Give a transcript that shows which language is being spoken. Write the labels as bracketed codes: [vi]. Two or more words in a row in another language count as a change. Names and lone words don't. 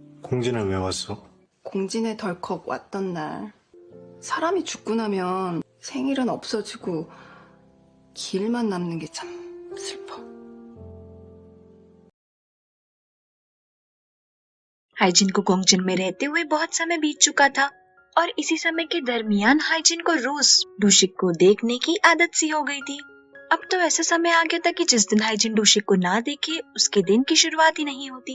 [ko] 공진은 왜 왔어? 공진에 덜컥 왔던 날 사람이 죽고 나면 생일은 없어지고 기일만 남는 게 참 슬퍼. [hi] हाइजिन को गोंगजिन में रहते हुए बहुत समय बीत चुका था और इसी समय के दरमियान हाइजिन को रोज डूशिक को देखने की आदत सी हो गई थी। अब तो ऐसा समय आ गया था कि जिस दिन हाइजिन डूशिक को ना देखे उसके दिन की शुरुआत ही नहीं होती।